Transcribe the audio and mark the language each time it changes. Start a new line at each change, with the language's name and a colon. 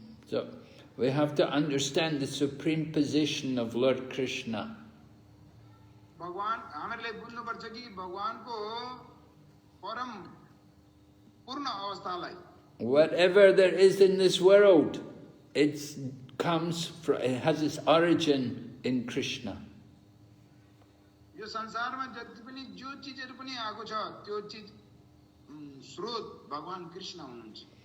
English: So we have to understand the supreme position of Lord Krishna.
Nepali: भगवान हामीहरूले बुझ्नुपर्छ कि भगवानको परम पूर्ण अवस्थालाई।
English: Whatever there is in this world, it has its origin in Krishna.
Nepali: यो संसारमा जति पनि जो चीजहरु पनि आएको छ त्यो चीज स्रोत भगवान कृष्ण हुनुहुन्छ।